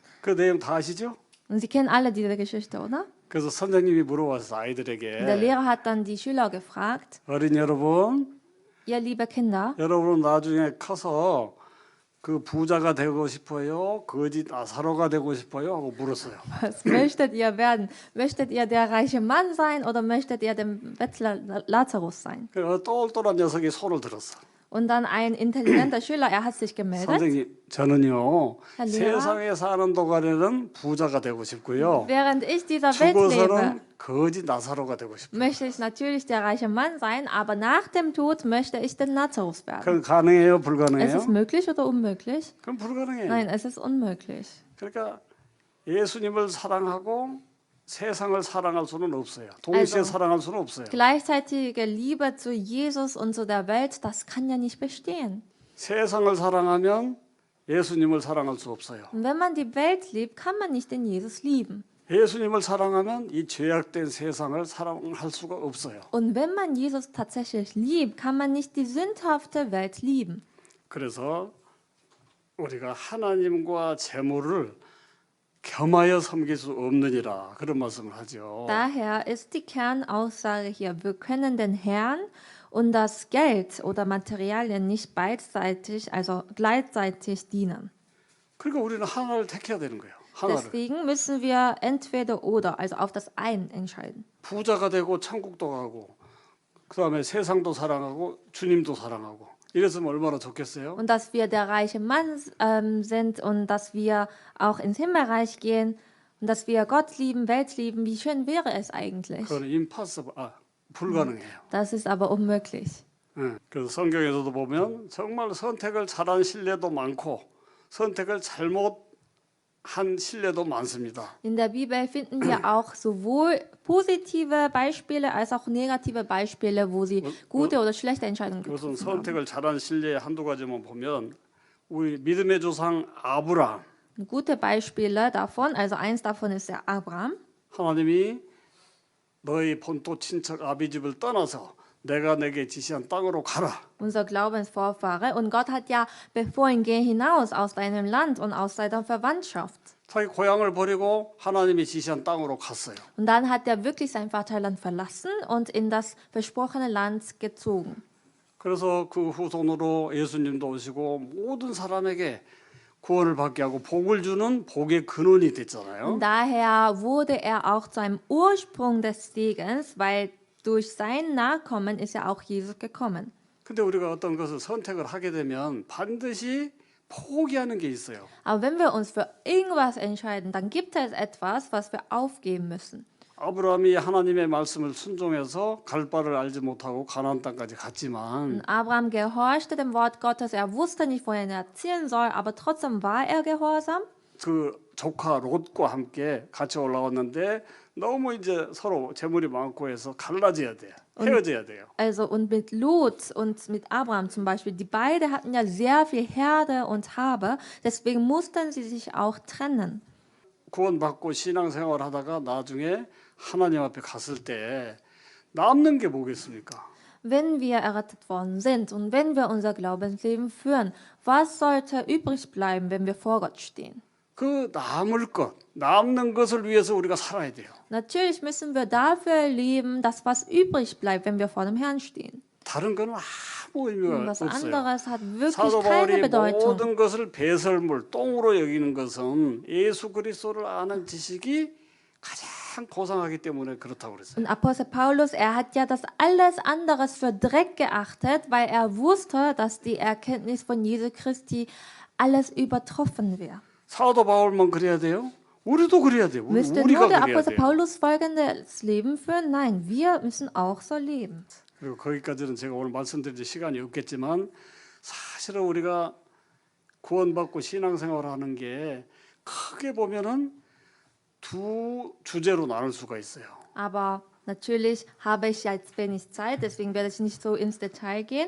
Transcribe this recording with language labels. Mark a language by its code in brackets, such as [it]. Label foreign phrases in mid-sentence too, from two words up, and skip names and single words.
[ko] 그 내용 다 아시죠? [de] Und Sie kennen alle diese Geschichte, oder? [ko] 그래서 선생님이 물어봤어 [de] Und der [ko] 아이들에게 [de] Lehrer hat dann die Schüler gefragt, [ko] 어린 여러분, [de] ihr liebe Kinder, [ko] 여러분은 나중에 커서 그 부자가 되고 싶어요? 거지 나사로가 되고 싶어요? 하고 물었어요. [de] was möchtet ihr werden? Möchtet ihr der reiche Mann sein oder möchtet ihr der Bettler Lazarus sein? [ko] 그 똘똘한 녀석이 손을 들었어. [de] Und dann ein intelligenter Schüler, er hat sich gemeldet. [ko] 선생님, 저는요 할렐루야. 세상에 사는 동안에는 부자가 되고 싶고요. [de] Während ich dieser Welt lebe, [ko] 죽어서는 거지 나사로가 되고 싶어요. [de] möchte ich natürlich der reiche Mann sein, aber nach dem Tod möchte ich der Lazarus werden. [ko] 그건 가능해요, [de] Es [ko] 불가능해요? [de] ist möglich oder unmöglich? [ko] 그건 불가능해요. [de] Nein, es ist unmöglich. [ko] 그러니까 예수님을 사랑하고 세상을 사랑할 수는 없어요. 동시에 [de] Also, [ko] 사랑할 수는 없어요. [de] Gleichzeitige Liebe zu Jesus und zu der Welt, das kann ja nicht bestehen. [ko] 세상을 사랑하면 예수님을 사랑할 수 없어요. [de] Und wenn man die Welt liebt, kann man nicht den Jesus lieben. [ko] 예수님을 사랑하면 이 죄악된 세상을 사랑할 수가 없어요. [de] Und wenn man Jesus tatsächlich liebt, kann man nicht die sündhafte Welt lieben. [ko] 그래서 우리가 하나님과 재물을 겸하여 섬길 수 없느니라 그런 말씀을 하죠. [de] Daher ist die Kernaussage hier, wir können den Herrn und das Geld oder Materialien nicht beidseitig, also gleichzeitig dienen. [ko] 그러니까 우리는 하나를 택해야 되는 거예요. 하나를. [de] Deswegen müssen wir entweder oder, also auf das ein entscheiden. [ko] 부자가 되고 천국도 가고 그다음에 세상도 사랑하고 주님도 사랑하고 이랬으면 얼마나 좋겠어요. [de] Und dass wir der reiche Mann sind und dass wir auch ins Himmelreich gehen und dass wir Gott lieben, Welt lieben, wie schön wäre es eigentlich. [ko] 그건 impossible, 불가능해요. [de] Das ist aber unmöglich. [ko] 그래서 성경에서도 보면 정말 선택을 잘한 신뢰도 많고 선택을 잘못한 신뢰도 많습니다. [de] In der Bibel finden wir auch sowohl positive Beispiele als auch negative Beispiele, wo sie gute oder schlechte Entscheidungen [ko] 그것은 [de] getroffen haben. [ko] 선택을 잘한 신뢰의 한두 가지만 보면 우리 믿음의 조상 아브라함 [de] Gute Beispiele davon, also eins davon ist der Abraham. [ko] 하나님이 너희 본토 친척 아비집을 떠나서 내가 내게 지시한 땅으로 가라. [de] Unser Glaubensvorfahre. Und Gott hat ja befohlen, geh hinaus aus deinem Land und aus deiner Verwandtschaft. [ko] 자기 고향을 버리고 하나님이 지시한 땅으로 갔어요. [de] Und dann hat er wirklich sein Vaterland verlassen und in das versprochene Land gezogen. [ko] 그래서 그 후손으로 예수님도 오시고 모든 사람에게 구원을 받게 하고 복을 주는 복의 근원이 됐잖아요. [de] Und daher wurde er auch zu einem Ursprung des Segens, weil durch sein Nachkommen ist ja auch Jesus gekommen. [ko] 근데 우리가 어떤 것을 선택을 하게 되면 반드시 포기하는 게 있어요. [de] Aber wenn wir uns für irgendwas entscheiden, dann gibt es etwas, was wir aufgeben müssen. [ko] 아브라함이 하나님의 말씀을 순종해서 갈 바를 알지 못하고 가나안 땅까지 갔지만 [de] Und Abraham gehorchte dem Wort Gottes. Er wusste nicht, wohin er ziehen soll, aber trotzdem war er gehorsam. [ko] 그 조카 롯과 함께 같이 올라왔는데 너무 이제 서로 재물이 많고 해서 갈라져야 돼요. 헤어져야 돼요. [de] Also und mit Lot und mit Abraham zum Beispiel, die beide hatten ja sehr viel Herde und Habe, deswegen mussten sie sich auch trennen. [ko] 구원받고 신앙생활 하다가 나중에 하나님 앞에 갔을 때 남는 게 뭐겠습니까? [de] Wenn wir errettet worden sind und wenn wir unser Glaubensleben führen, was sollte übrig bleiben, wenn wir vor Gott stehen? [ko] 그 남는 것을 위해서 우리가 살아야 돼요. [de] Natürlich müssen wir dafür leben, dass was übrig bleibt, wenn wir vor dem Herrn stehen. [ko] 다른 거는 아무 의미가 [de] Was [ko] 없어요. [de] anderes hat wirklich [ko] 사도 [de] keine [ko] 바울이 [de] Bedeutung. [ko] 모든 것을 배설물, 똥으로 여기는 것은 예수 그리스도를 아는 지식이 가장 고상하기 때문에 그렇다고 그랬어요. [de] Und Apostel Paulus, er hat ja das alles anderes für Dreck geachtet, weil er wusste, dass die Erkenntnis von Jesu Christi alles übertroffen wäre. [ko] 사도 바울만 그래야 돼요? 우리도 그래야 돼요. [de] Müsste [ko] 우리가 [de] nur der [ko] 그래야 [de] Apostel [ko] 돼요. [de] Paulus folgendes Leben führen? Nein, wir müssen auch so leben. [ko] 그리고 거기까지는 제가 오늘 말씀드릴 시간이 없겠지만 사실은 우리가 구원받고 신앙생활하는 게 크게 보면은 두 주제로 나눌 수가 있어요. [de] Aber natürlich habe ich jetzt wenig Zeit, deswegen werde ich nicht so ins Detail gehen.